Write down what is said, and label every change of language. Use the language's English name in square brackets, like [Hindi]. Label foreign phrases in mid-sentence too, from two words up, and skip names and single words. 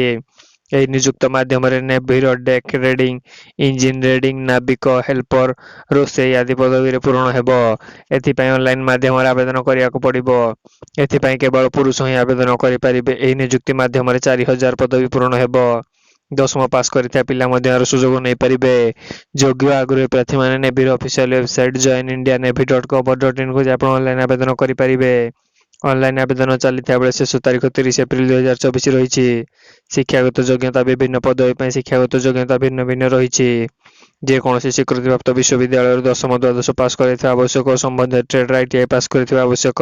[Odia] ଏହି ନିଯୁକ୍ତି ମାଧ୍ୟମରେ ନେଭିର [English] deck reading, engine reading, [Odia] ନାବିକ, ହେଲ୍ପର, ରୋଷେଇ ଆଦି ପଦବୀରେ ପୂରଣ ହେବ। ଏଥିପାଇଁ ଅନଲାଇନ ମାଧ୍ୟମରେ ଆବେଦନ କରିବାକୁ ପଡ଼ିବ। ଏଥିପାଇଁ କେବଳ ପୁରୁଷ ହିଁ ଆବେଦନ କରିପାରିବେ। ଏହି ନିଯୁକ୍ତି ମାଧ୍ୟମରେ 4,000 ପଦବୀ ପୂରଣ ହେବ। 10ମ ପାସ୍ କରିଥିବା ପିଲା ମଧ୍ୟ ଏହାର ସୁଯୋଗ ନେଇପାରିବେ। ଯୋଗ୍ୟ ଆଗ୍ରହୀ ପ୍ରାର୍ଥୀମାନେ ନେଭିର [English] official website [Odia] joinindianavy.gov.in କୁ ଯାଇ ଆପଣ ଅନଲାଇନ ଆବେଦନ କରିପାରିବେ। ଅନଲାଇନ ଆବେଦନ ଚାଲିଥିବା ବେଳେ ଶେଷ ତାରିଖ 30 ଏପ୍ରିଲ 2024 ରହିଛି। ଶିକ୍ଷାଗତ ଯୋଗ୍ୟତା ବିଭିନ୍ନ ପଦବୀ ପାଇଁ ଶିକ୍ଷାଗତ ଯୋଗ୍ୟତା ଭିନ୍ନ ଭିନ୍ନ ରହିଛି। ଯେକୌଣସି ସ୍ୱୀକୃତିପ୍ରାପ୍ତ ବିଶ୍ୱବିଦ୍ୟାଳୟରୁ 10ମ ଦ୍ୱାଦଶ ପାସ୍ କରିଥିବା ଆବଶ୍ୟକ। ସମ୍ବନ୍ଧିତ ଟ୍ରେଡ୍ର ITI ପାସ୍ କରିଥିବା ଆବଶ୍ୟକ।